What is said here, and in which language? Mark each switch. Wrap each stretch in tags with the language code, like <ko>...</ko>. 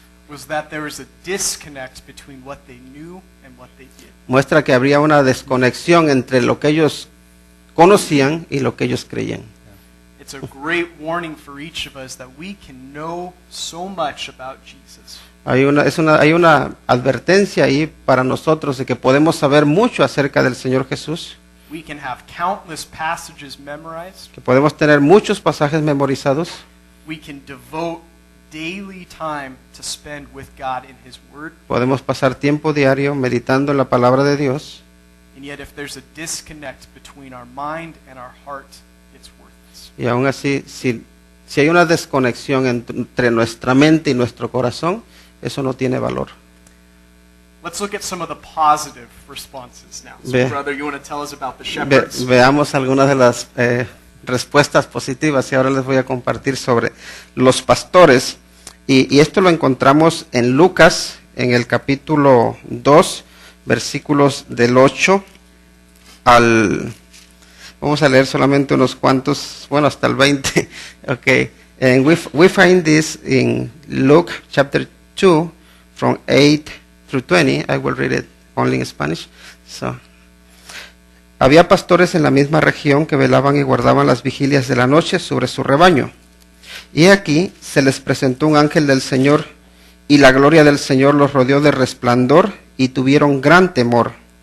<en>was that there was a disconnect between what they knew and what they did.</en> <es>muestra que habría una desconexión entre lo que ellos conocían y lo que ellos creían.</es> <en>It's a great warning for each of us that we can know so much about Jesus.</en> <es>Hay una advertencia ahí para nosotros de que podemos saber mucho acerca del Señor Jesús,</es> <en>We can have countless passages memorized.</en> <es>que podemos tener muchos pasajes memorizados,</es> <en>We can devote daily time to spend with God in His Word.</en> <es>podemos pasar tiempo diario meditando en la palabra de Dios,</es> <en>And yet if there's a disconnect between our mind and our heart, it's worthless.</en> <es>y aún así, si hay una desconexión entre nuestra mente y nuestro corazón, eso no tiene valor.</es> <en>Let's look at some of the positive responses now. So, Ve- brother, you want to tell us about the shepherds?</en> <es>Veamos algunas de las respuestas positivas y ahora les voy a compartir sobre los pastores. Y esto lo encontramos en Lucas en el capítulo 2, versículos del 8 al... Vamos a leer solamente unos cuantos, bueno, hasta el 20.</es> <en>Okay. And we find this in Luke chapter 2, from 8 through 20. I will read it only in Spanish.</en> <es>So, había pastores en la misma región que velaban y guardaban las vigilias de la noche sobre su rebaño. Y aquí se les presentó un ángel del Señor, y la gloria del Señor los rodeó de resplandor, y tuvieron gran temor.</es>